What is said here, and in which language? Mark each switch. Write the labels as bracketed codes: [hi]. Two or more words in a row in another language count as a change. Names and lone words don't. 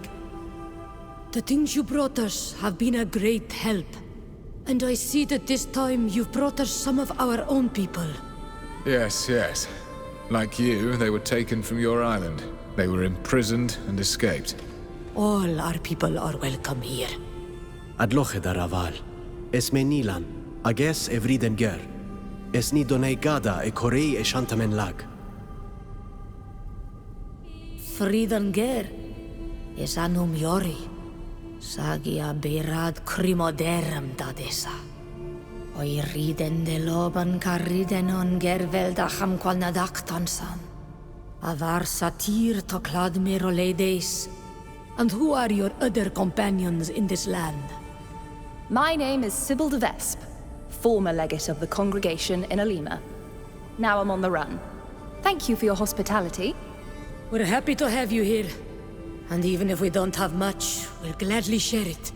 [en] The things you brought us have been a great help. And I see that this time you've brought us some of our own people. Yes, yes. Like you, they were taken from your island. They were imprisoned and escaped. All our people are welcome here. Adloche da Raval. Es menilan. Ages evriden ger. Es ni donei gada e korei e shantamen lag. Fridan ger. Es anum yori. Sagia berad crimoderum dadesa. Oi riden de loban carriden on gerveldacham qual nadaktansan. Avar satir toklad meroledes. And who are your other companions in this land? My name is Sybil de Vesp, former legate of the congregation in Alima. Now I'm on the run. Thank you for your hospitality. We're happy to have you here. And even if we don't have much, we'll gladly share it.